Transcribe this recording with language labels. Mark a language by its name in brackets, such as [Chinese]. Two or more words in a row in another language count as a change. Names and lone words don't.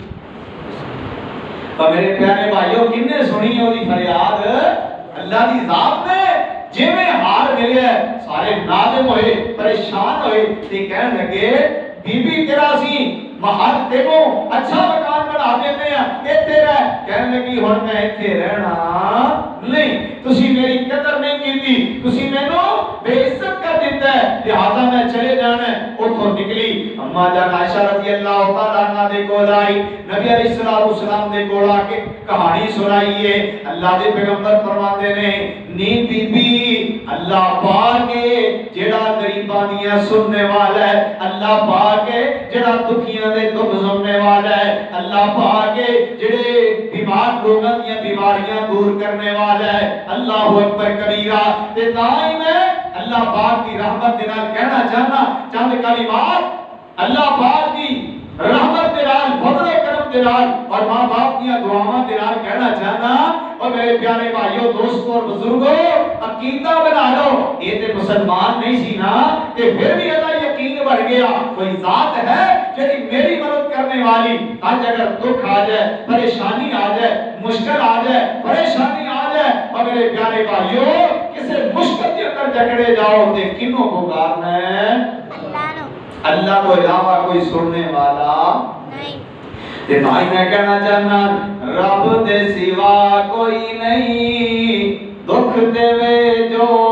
[Punjabi] تو میرے پیارے بھائیو کنے سنی ہوئی فریاد اللہ دی ذات نے جویں ہار ملیا سارے نادم ہوئے پریشان ہوئے تے کہن لگے بی بی تیرا سی محل تینوں اچھا مکان بنا دیتے ہیں ایتھے رہ کہنے لگی ہن میں ایتھے رہنا نہیں تسی میری قدر نہیں کیتی تسی مینوں بے عزت کر دیتا ہے لہذا میں چلے جانا ہے اوتھوں نکلی اما جان عائشہ رضی اللہ تعالی عنہا دے کول آئی نبی علیہ الصلوۃ والسلام دے کول آ کے کہانی سنائی ہے اللہ دے پیغمبر فرماتے نے نی بی بی اللہ پاک جڑا غریباں دیاں سننے والا ہے اللہ پاک جڑا دکھیاں دے دکھ سننے والا ہے اللہ پاک جڑے بیمار لوگاں دیاں بیماریاں دور کرنے والا ہے [Arabic] اللہ اکبر کبیرہ [Punjabi] تے تاں میں اللہ پاک کی رحمت دے نال کہنا چاہنا چند کلمات اللہ پاک کی رحمت دے نال فضل و کرم دے نال اور ماں باپ کی دعاواں دے نال کہنا چاہنا اور میرے پیارے بھائیو دوستو اور بزرگو عقیدہ بنا لو یہ تے مسلمان نہیں سی نا تے پھر بھی اللہ یقین بڑھ گیا کوئی ذات ہے جڑی میری مدد کرنے والی آج اگر دکھ آ جائے پریشانی آ جائے مشکل آ جائے پریشانی آ جائے اور میرے پیارے بھائیو کسے مشکل کے اندر جکڑے جاؤ تے کنوں پکارنا ہے اللہ کو علاوہ کوئی سننے والا نہیں تے بھائی میں کہنا چاہنا رب دے سوا کوئی نہیں دکھ دے وے جو